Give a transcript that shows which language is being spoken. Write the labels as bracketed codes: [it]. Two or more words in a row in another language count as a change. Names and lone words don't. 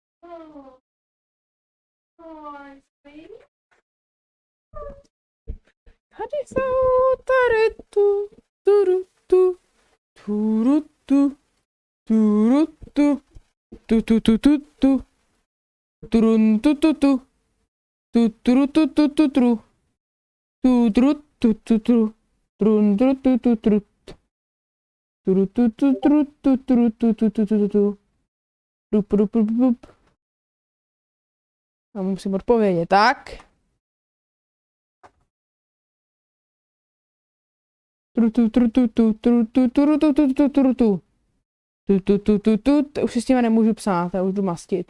[cs] Tady jsou tady tu, turu tu, turu tu, turu tu, tu tu tu tu tu, turun tu tu tu, tu turu tu tu tu tu, tu turu tu tu tu, turun tu tu tu tu, turu tu tu tu tu turu tu tu tu tu tu, rup rup rup rup. A musím odpovědět, tak. Už si s tím nemůžu psát, já už jdu mastit.